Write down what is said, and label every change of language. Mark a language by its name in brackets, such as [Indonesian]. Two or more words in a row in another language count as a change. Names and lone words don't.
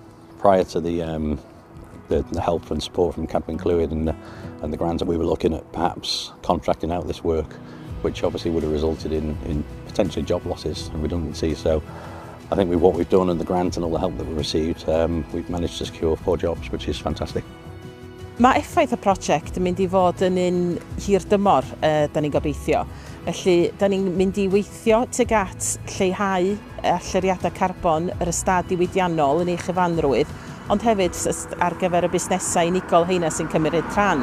[English] Prior to the help and support from Mae Cadwyn Clwyd and the grants, we were looking at perhaps contracting out this work, which obviously would have resulted in potentially job losses and redundancy. So I think with what we've done and the grant and all the help that we've received, we've managed to secure 4 jobs, which is fantastic. [Welsh] Mae effaith y prosiect yn mynd I fod yn un hir dymor, da ni'n gobeithio. Felly, da ni'n mynd I weithio tuag at lleihau allyriadau carbon yr Ystâd Ddiwydiannol yn ei chyfanrwydd, ond hefyd ar gyfer y busnesau unigol heina sy'n cymryd rhan.